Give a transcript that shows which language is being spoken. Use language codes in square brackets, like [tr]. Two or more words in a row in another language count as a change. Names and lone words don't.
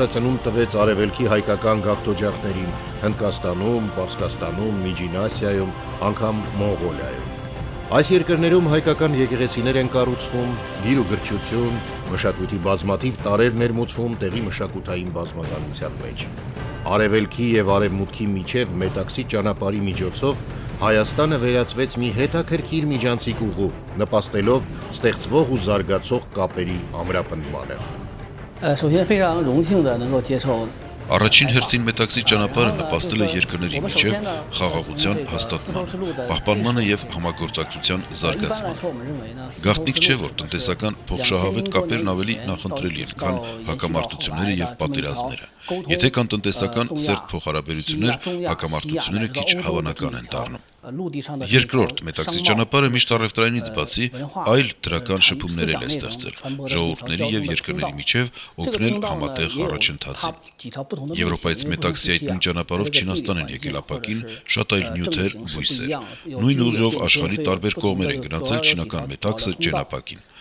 [hy] ծնունդ տվեց արևելքի հայկական գաղթօջախներին Հնդկաստանում, Պարսկաստանում, Միջին Ասիայում, անգամ Մոնղոլիայում։ Այս երկրներում հայկական եկեղեցիներ են կառուցվում, գիր ու գրչություն, մշակույթի բազմաթիվ տարրեր ներմուծվում տեղի մշակութային բազմազանության մեջ։ Արևելքի եւ արևմուտքի միջև մետաքսի ճանապարհի միջոցով Հայաստանը վերածվեց մի հետաքրքիր միջանցիկ ուղու, նպաստելով ստեղծվող ու զարգացող կապերի ամրապնդմանը։ [zh] 首先非常荣幸的能够接受 [hy] Առաջին հերթին մետաքսի ճանապարհը նպաստել է երկրների միջև խաղաղության հաստատմանը, պահպանմանը եւ համագործակցության զարգացմանը։ Գաղտնիք չէ, որ տնտեսական փոխշահավետ կապերն ավելի նախընտրելի են, քան հակամարտությունները եւ պատերազմները։ Եթե կան տնտեսական սերտ փոխհարաբերություններ, հակամարտությունները քիչ հավանական են դառնում։ Երկրորդ, մետաքսի ճանապարհը միշտ առևտրայինից բացի այլ դրական շփումներ է ստեղծել ժողովուրդների եւ երկրների միջև օգնել համատեղ առաջընթացին։ Եվրոպայից մետաքսի այդ նույն ճանապարհով Չինաստան են եկել ապակին շատ այլ նյութեր, բույսեր։ Նույն ուղիով աշխարհի տարբեր կողմեր են գնացել չինական մետաքսը ճենապակին։